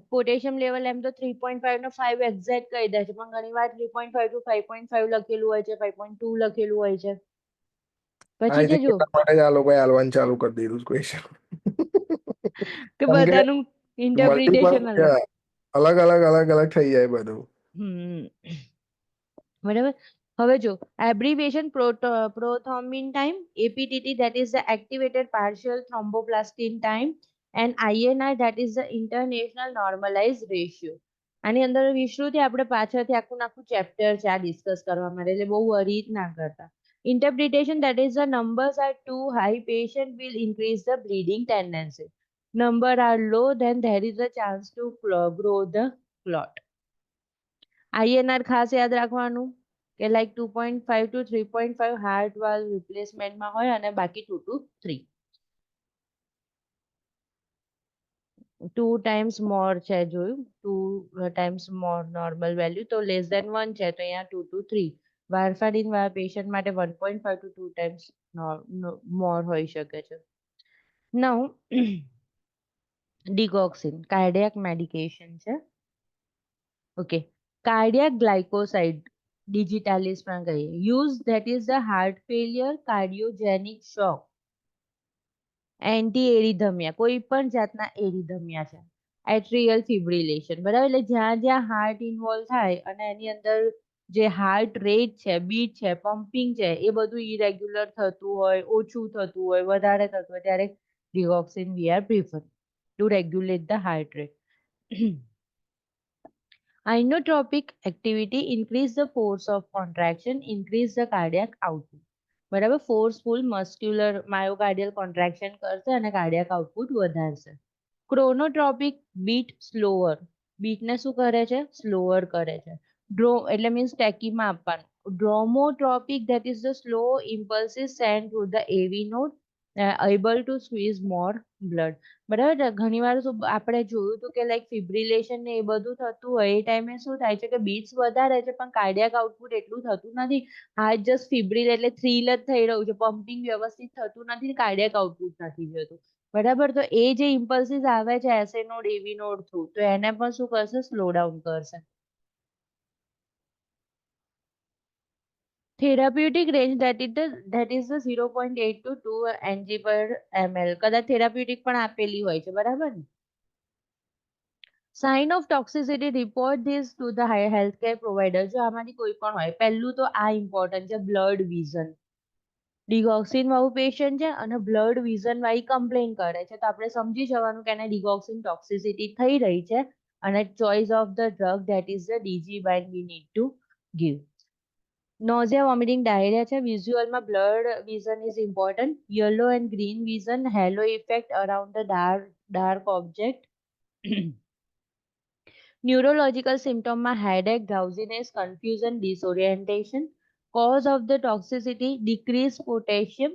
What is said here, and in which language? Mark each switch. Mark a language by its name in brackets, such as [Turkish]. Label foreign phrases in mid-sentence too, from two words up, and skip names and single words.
[Gujarati] પોટેશિયમ લેવલ એમ તો 3.5 નો 5 એક્ઝેક્ટ કહી દે છે, પણ ઘણી વાર 3.5 to 5.5 લખેલું હોય છે, 5.2 લખેલું હોય છે. પછી આઈ છે થિંક જો એટલા માટે જ આ લોકોએ આલવાનું ચાલુ કરી દીધું ક્વેશ્ચન. કે કેમ કે બધાનું મલ્ટીપલ ઇન્ટરપ્રિટેશન અલગ. અલગ અલગ અલગ અલગ થઈ જાય બધું. બરાબર. હવે જો [English] એબ્રિવિએશન prothrombin time, APTT that is the activated partial thromboplastin time, and INR that is the international normalized ratio. [Gujarati] આની અંદર વિશ્રુથી આપણે પાછળથી આખું આખું ચેપ્ટર છે આ ડિસ્કસ કરવા માટે, એટલે બહુ વરી ના કરતા. [English] Interpretation, that is the numbers are too high, patient will increase the bleeding tendency. Number are low, then there is a chance to grow the clot. [Gujarati] INR ખાસ યાદ રાખવાનું કે લાઈક 2.5 to 3.5 હાર્ટ વાલ્વ રિપ્લેસમેન્ટમાં હોય અને બાકી 2 to 3. [English] 2 times more [Gujarati] છે, જોયું [English] 2 times more normal value, [Gujarati] તો [English] less than [Gujarati] 1 છે તો અહીંયા 2 to 3. વારફારિન વાળા પેશન્ટ માટે 1.5 to 2 times more હોઈ શકે છે. [English] now digoxin cardiac medication છે. okay. cardiac glycoside [Gujarati] digitalis માં કહીએ. [English] use that is the heart failure, cardiogenic shock, anti arrhythmia, [Gujarati] કોઈ પણ જાતના એરિધમિયા છે, [English] atrial fibrillation. [Gujarati] બરાબર. એટલે જ્યાં જ્યાં હાર્ટ ઇન્વોલ્વ થાય અને એની અંદર જે [English] heart rate [Gujarati] છે, બીટ છે, પમ્પિંગ છે, એ બધું ઇરેગ્યુલર થતું હોય, ઓછું થતું હોય, વધારે થતું હોય, ત્યારે [English] digoxin we are prefer to regulate the heart rate. Inotropic activity, increase the force of contraction, increase the cardiac output. [Gujarati] બરાબર. [English] forceful muscular myocardial contraction [Gujarati] કરશે અને [English] cardiac output [Gujarati] વધારશે. [English] chronotropic beat slower, [Gujarati] બીટને શું કરે છે? સ્લોઅર કરે છે. એટલે મીન્સ ટેકીમાં આપવાનું. [English] ડ્રોમોટ્રોપિક, that is the slow impulses sent through the AV node. able to squeeze more blood. બરાબર. [Gujarati] ઘણી વાર આપણે જોયું હતું કે લાઈક ફિબ્રિલેશન ને એ બધું થતું હોય એ ટાઈમે શું થાય છે કે બીટ્સ વધારે છે પણ [English] cardiac output [Gujarati] એટલું થતું નથી. [English] heart just fibril [Gujarati] એટલે થ્રીલ જ થઈ રહ્યું છે, પમ્પિંગ વ્યવસ્થિત થતું નથી, [English] cardiac output [Gujarati] નથી જતું. બરાબર. તો એ જે ઇમ્પલ્સીસ આવે છે [English] SA node AV node through, [Gujarati] તો એને પણ શું કરશે? [English] slow down [Gujarati] કરશે. [English] Therapeutic range that is the 0.8 to 2 ng per ml. [Gujarati] કદાચ થેરાપ્યુટિક પણ આપેલી હોય છે. બરાબર ને? [English] sign of toxicity, report this to the healthcare provider. [Gujarati] જો આમાંથી કોઈ પણ હોય, પહેલું તો આ ઇમ્પોર્ટન્ટ છે, [English] blood vision. [Gujarati] ડિગોક્સિન વાળું પેશન્ટ છે અને [English] blood vision [Gujarati] વાળી કમ્પ્લેન કરે છે, તો આપણે સમજી જવાનું કે એને [English] digoxin toxicity [Gujarati] થઈ રહી છે અને [English] choice of the drug that is the DG bind we need to give. Nausea, vomiting, diarrhea છે. visualમાં blood vision is important. yellow and green vision, halo effect around the dark object. neurological symptomમાં headache, drowsiness, confusion, disorientation. cause of the toxicity, decrease potassium.